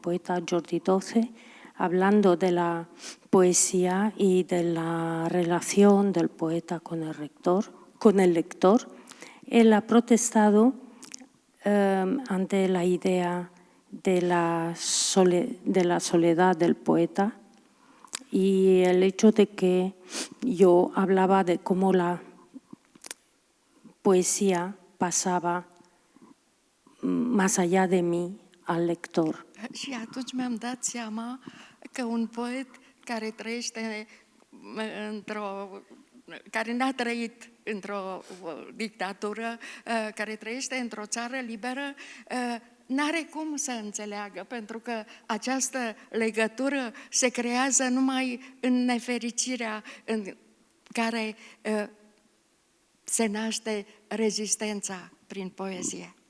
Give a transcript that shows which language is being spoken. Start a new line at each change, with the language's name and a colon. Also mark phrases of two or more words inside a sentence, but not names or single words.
Spanish: poeta Jordi Toce, hablando de la poesía y de la relación del poeta con el lector, él ha protestado ante la idea de la soledad del poeta y el hecho de que yo hablaba de cómo la poesía pasaba más allá de mí al lector.
Romanian: Și atunci mi-am dat seama că un poet care trăiește care n-a trăit într-o dictatură, care trăiește într-o țară liberă, n-are cum să înțeleagă, pentru că această legătură se creează numai în nefericirea în care se naște rezistența prin poezie.